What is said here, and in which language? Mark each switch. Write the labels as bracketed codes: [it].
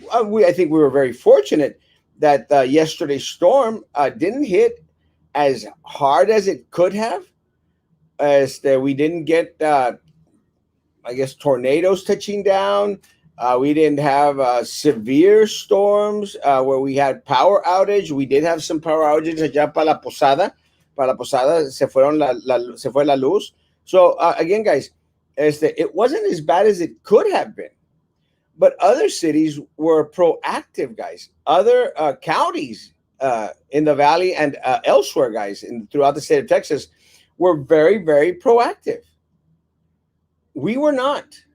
[en] I think we were very fortunate that yesterday's storm didn't hit as hard as it could have, as that we didn't get I guess tornadoes touching down. We didn't have severe storms where we had power outage. We did have some power outages allá para la Posada. [es] Para la Posada se fue la luz. [en] So again, guys, it wasn't as bad as it could have been. But other cities were proactive, guys. Other counties in the valley and elsewhere, guys, throughout the state of Texas, were very, very proactive. We were not.